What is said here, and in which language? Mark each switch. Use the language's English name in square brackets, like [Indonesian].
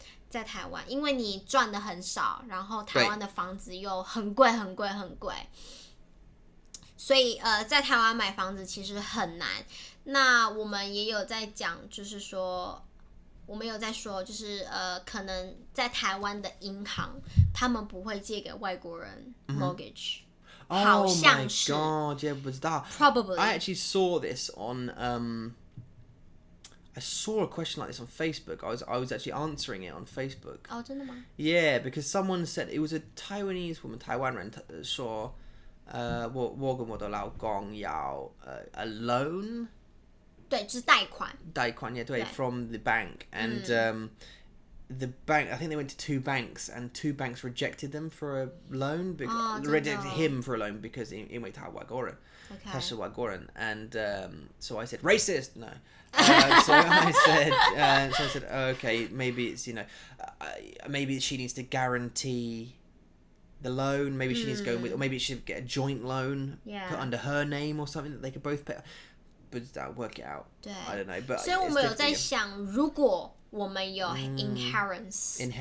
[Chinese] 在台湾，因为你赚的很少，然后台湾的房子又很贵很贵很贵，所以在台湾买房子其实很难。那我们也有在讲，就是说我们有在说，就是可能在台湾的银行，他们不会借给外国人 mortgage，好像是。 [English] Oh my god， yeah， [Chinese] 不知道。 [English] Probably. I actually saw this on I saw a question like this on Facebook. I was actually answering it on Facebook. [Chinese] 哦，真的吗？ [English] Yeah, because someone said it was a Taiwanese woman, [Chinese] 台湾人说，我跟我的老公要 [English] a loan。 [Chinese] 对，就是贷款。 [English] 贷款，yeah, 对 from the bank, and the bank, I think they went to 2 banks, and 2 banks rejected them for a loan, rejected him for a loan because [Chinese] 因为他外国人，他是外国人， [English] and so I said racist, no. So I said, okay, maybe it's maybe she needs to guarantee the loan. Maybe she needs to go with, or maybe she should get a joint loan, put under her name or something that they could both pay. But that work it out. [Chinese] 对 [English] I don't know. But [Chinese] 所以我们有在想，如果我们有 inheritance，